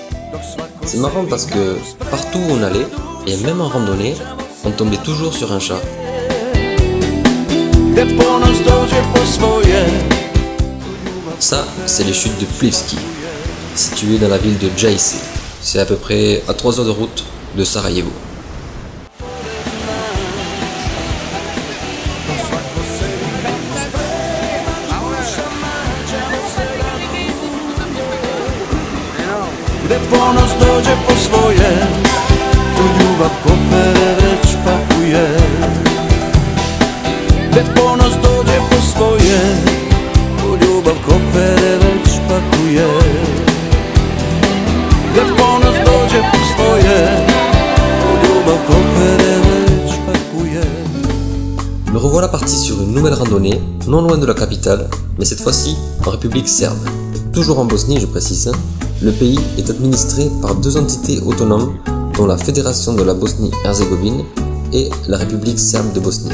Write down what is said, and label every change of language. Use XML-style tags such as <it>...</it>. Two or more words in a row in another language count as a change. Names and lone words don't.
<fr>C'est marrant parce que partout où on allait, et même en randonnée, on tombait toujours sur un chat. Ça, c'est les chutes de Plivski, situées dans la ville de Jajce. C'est à peu près à 3 heures de route de Sarajevo.</fr> <sr>Gde ponos dođe po svoje, tu ljubav kopere već pakuje. Gde ponos dođe po svoje, tu ljubav kopere već pakuje. Gde ponos dođe po svoje, tu ljubav kopere već pakuje.</sr> <fr>Me revoilà parti sur une nouvelle randonnée, non loin de la capitale, mais cette fois-ci en République serbe. Toujours en Bosnie, je précise. Le pays est administré par 2 entités autonomes, dont la Fédération de la Bosnie-Herzégovine et la République serbe de Bosnie.</fr>